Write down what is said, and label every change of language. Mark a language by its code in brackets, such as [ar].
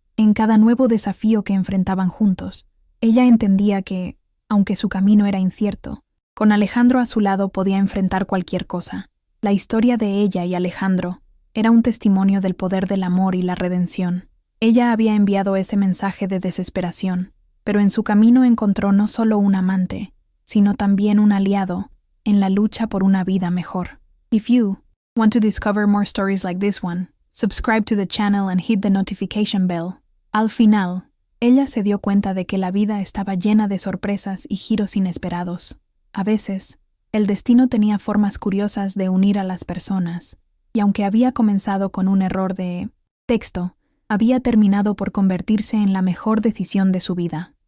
[es] En cada nuevo desafío que enfrentaban juntos, ella entendía que, aunque su camino era incierto, con Alejandro a su lado podía enfrentar cualquier cosa. La historia de ella y Alejandro era un testimonio del poder del amor y la redención. Ella había enviado ese mensaje de desesperación, pero en su camino encontró no solo un amante, sino también un aliado en la lucha por una vida mejor. [en] If you want to discover more stories like this one, subscribe to the channel and hit the notification bell. [es] Al final, ella se dio cuenta de que la vida estaba llena de sorpresas y giros inesperados. A veces, el destino tenía formas curiosas de unir a las personas, y aunque había comenzado con un error de texto, había terminado por convertirse en la mejor decisión de su vida.